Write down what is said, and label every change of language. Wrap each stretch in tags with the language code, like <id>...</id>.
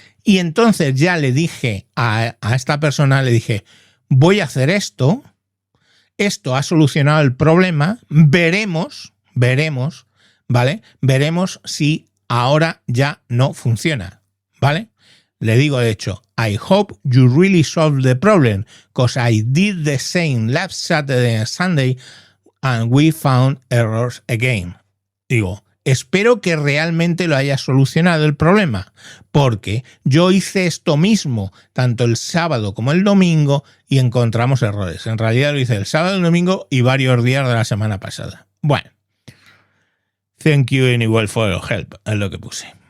<es>Y entonces ya le dije a esta persona, le dije, voy a hacer esto ha solucionado el problema, veremos, ¿vale? Veremos si ahora ya no funciona, ¿vale? Le digo, de hecho,</es> <en>I hope you really solved the problem, because I did the same last Saturday and Sunday and we found errors again.</en> <es>Digo, espero que realmente lo hayas solucionado el problema, porque yo hice esto mismo tanto el sábado como el domingo y encontramos errores. En realidad lo hice el sábado, el domingo y varios días de la semana pasada.</es> <en>Bueno, thank you anyway for your help,</en> <es>es lo que puse.</es>